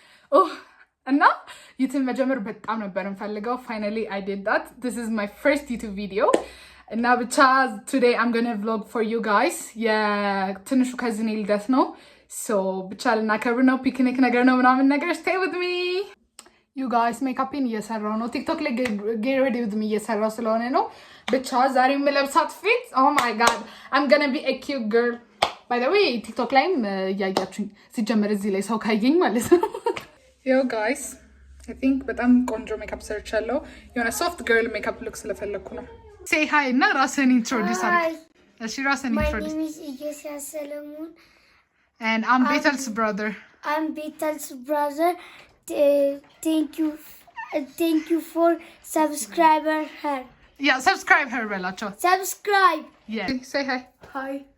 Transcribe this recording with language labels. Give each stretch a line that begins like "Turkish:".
English: Oh, and now
Amharic: YouTube መጀመር በጣም ነበር እንፈልገው.
English: Finally, I did that. This is my first YouTube video. And now, today I'm gonna vlog for you guys.
Amharic: Yeah, ትንሹ ከዝኔ ልደት ነው. So, ብቻ ልናከብር ነው. ፒክኒክ ነገር ነው ምናምን ነገር.
English: Stay with me. You guys,
Amharic: ሜካፕን እየሰራው ነው. ቲክቶክ ላይ
English: get ready with me
Amharic: እየሰራው ስለሆነ ነው. ብቻ ዛሬ የምለብሳት ፊት,
English: oh my god, I'm gonna be a cute girl. By the way,
Amharic: ቲክቶክ ላይም እያያችሁኝ ሲጀመር እዚህ ላይ ሰው ካየኝ ማለት ነው.
English: Yo guys, I think
Amharic: በጣም ቆንጆ ሜካፕ ሰርቻለሁ. የሆነ
English: soft girl
Amharic: ሜካፕ ሉክ ስለፈለኩ ነው.
English: Say hi
Amharic: እና ራስን introduce አድርግ. እሺ ራስን introduce.
English: My name is Iyesya Solomon. And I'm Betel's brother. I'm Betel's brother. Thank you for subscriber her. Yeah, subscribe her
Amharic: በላቸው.
English: Subscribe. Yeah. Say hi. Hi.